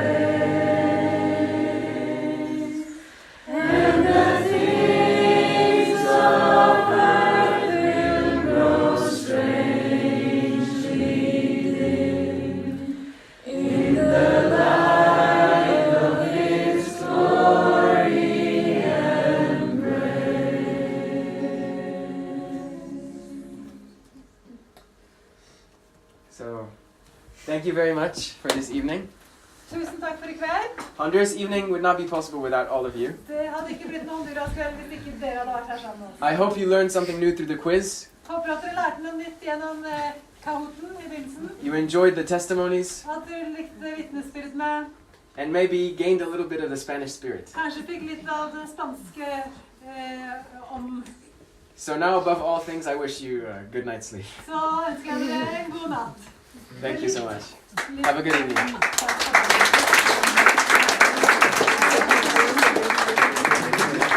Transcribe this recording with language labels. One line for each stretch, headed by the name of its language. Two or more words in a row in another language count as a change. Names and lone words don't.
English: face, and the things of earth will grow strangely dim in the light of His glory and grace. So, thank you very much for this evening.
Norwegian: Tusen takk for i kveld.
English: Honduras Evening would not be possible without all of you.
Norwegian: Det hadde ikke blitt noen Honduras-kveld hvis ikke dere hadde vært her sammen.
English: I hope you learned something new through the quiz.
Norwegian: Håper at dere lærte noe nytt gjennom Kahooten i begynnelsen.
English: You enjoyed the testimonies
Norwegian: At dere likte vittnesbyrdene.
English: and maybe gained a little bit of the Spanish spirit.
Norwegian: Kanskje fikk litt av det spanske om.
English: So now, above all things, I wish you a good night's sleep.
Norwegian: Så ønsker jeg dere en god natt.
English: Thank you so much. Have a good evening.